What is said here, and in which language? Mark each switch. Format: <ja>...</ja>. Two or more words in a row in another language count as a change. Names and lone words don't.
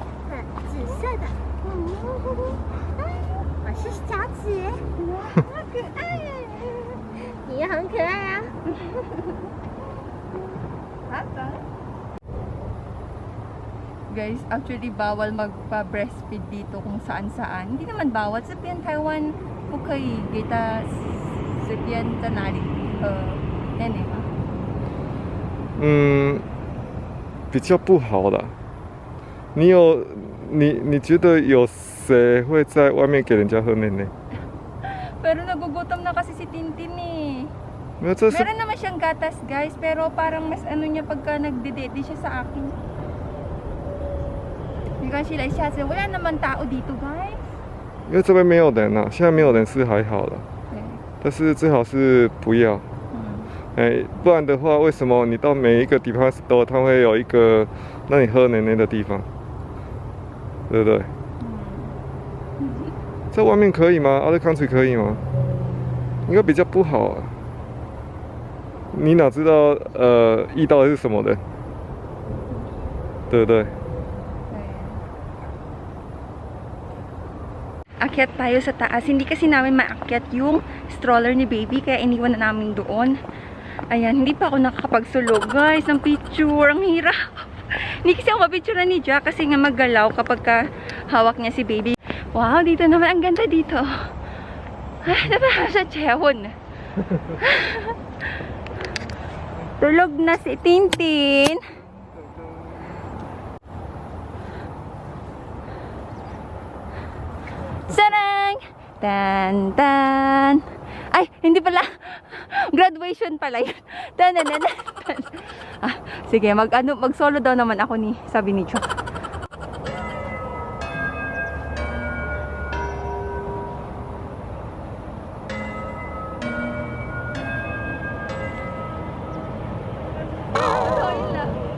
<zh>紫色的，我是小紫，好可爱呀！你也很可爱啊。</zh> <tl>Guys, actually bawal magpa-breastfeed dito kung saan-saan. Hindi naman bawal. Sa Taiwan, okay, kita sa nalit. Yan eh.</tl> <zh>比较不好啦。你觉得有谁会在外面给人家喝奶奶？</zh> <tl>Pero nagugutom na kasi si Tintin eh.</tl> <zh>没有，这是</zh> <tl>Meron naman siyang gatas, guys, pero parang mas ano niya pagka nagdedede siya sa akin. Hindi kasi sila isa wala naman tao dito, guys.</tl> <zh>因为这边没有人啊，现在没有人是还好了，</zh> <tl>Okay.</tl> <zh>但是最好是不要。 哎，不然的话，为什么你到每一个地方 store 它会有一个让你喝奶奶的地方，对不对？在外面可以吗 ？</zh> <en>Other country</en> <zh>可以吗？应该比较不好啊。你哪知道遇到的是什么人，对不对？</zh> <tl>Akyat tayo sa taas. Hindi kasi namin maakyat yung stroller ni baby, kaya iniwan na namin doon. Ayan, hindi pa ako nakakapagsulog, guys, ng picture. Ang hirap. Hindi kasi ako mapicture ni Jack kasi nga maggalaw kapag hawak niya si baby. Wow, dito naman. Ang ganda dito. Ah, nabaha sa Chewon. Tulog na si Tintin. Sarang! Tan, tan. Ay, hindi pala. Graduation pala yun. Tan, tan, tan, tan. Ah, sige, mag-solo daw naman ako sabi ni Chok. Totoo lang.</tl>